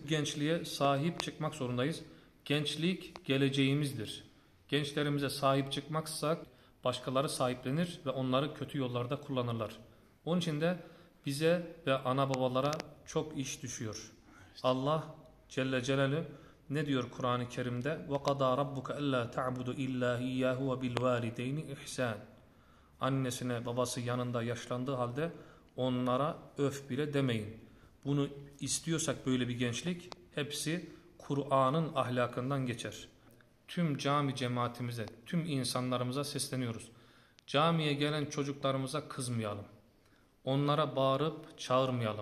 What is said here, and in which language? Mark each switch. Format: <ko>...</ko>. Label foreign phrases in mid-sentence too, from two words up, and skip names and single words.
<tr>Gençliğe sahip çıkmak zorundayız. Gençlik geleceğimizdir. Gençlerimize sahip çıkmazsak başkaları sahiplenir ve onları kötü yollarda kullanırlar. Onun için de bize ve ana babalara çok iş düşüyor.</tr> <ar>الله جل جلاله</ar> <tr>ne diyor Kur'an-ı Kerim'de?</tr> <ar>وَقَضَى رَبُّكَ أَلَّا تَعْبُدُ إِلَّا إِيَّهُ وَبِالْوَالِدَيْنِ إِحْسَانٍ.</ar> <tr>Annesine babası yanında yaşlandığı halde onlara öf bile demeyin. Bunu istiyorsak böyle bir gençlik hepsi Kur'an'ın ahlakından geçer. Tüm cami cemaatimize, tüm insanlarımıza sesleniyoruz. Camiye gelen çocuklarımıza kızmayalım. Onlara bağırıp çağırmayalım.</tr>